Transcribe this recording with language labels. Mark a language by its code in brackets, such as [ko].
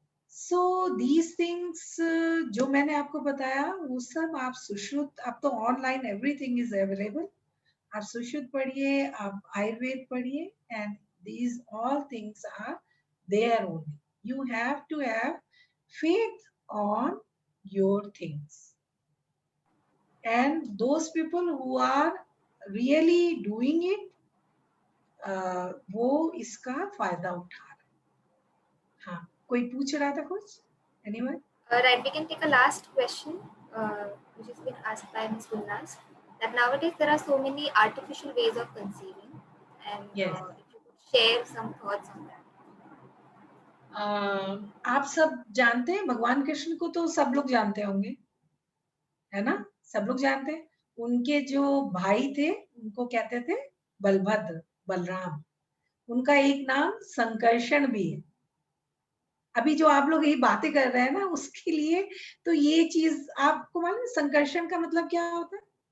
[en] so these things [hi] जो मैंने आपको बताया वो सब आप सुश्रुत, अब तो [en] online everything is available, [hi] आप सुश्रुत पढ़िए, आप आयुर्वेद पढ़िए, [en] And these all things are there only. You have to have faith on your things, and those people who are really doing it, [hi] वो इसका फायदा उठा रहे हैं। हाँ, कोई पूछ रहा था कुछ? [en] Anyone? Right, we can take a last question, which has been asked by Ms. Gulnaz, that nowadays there are so many artificial ways of conceiving, and Yes. if you could share some thoughts on that. [hi] आप सब जानते हैं भगवान कृष्ण को, तो सब लोग जानते होंगे, है ना? सब लोग जानते हैं। उनके जो भाई थे उनको कहते थे बलभद्र, बलराम। उनका एक नाम संकर्षण भी है। अभी जो आप लोग ये बातें कर रहे हैं ना, उसके लिए तो ये चीज आपको मालूम है संकर्षण का मतलब क्या होता है?